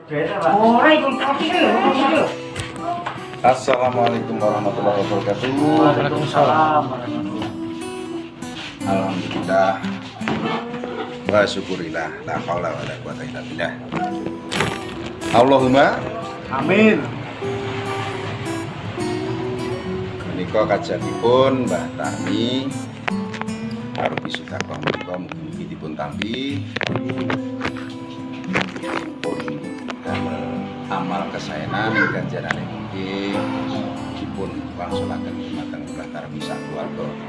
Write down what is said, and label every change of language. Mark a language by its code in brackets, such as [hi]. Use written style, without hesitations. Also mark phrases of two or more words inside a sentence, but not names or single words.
[ar] السلام عليكم ورحمة الله وبركاته. وعليكم السلام. الحمد لله والشكر لله، لا حول ولا قوة إلا بالله. Allahumma Amin. [jv] menika kajanipun Mbah Tami arupi sedekah menika mugi-mugi dipun tampi pun damel amal kesaenan ganjarane mugi dipun wangsulaken dumateng Mbah Tami sak keluarga.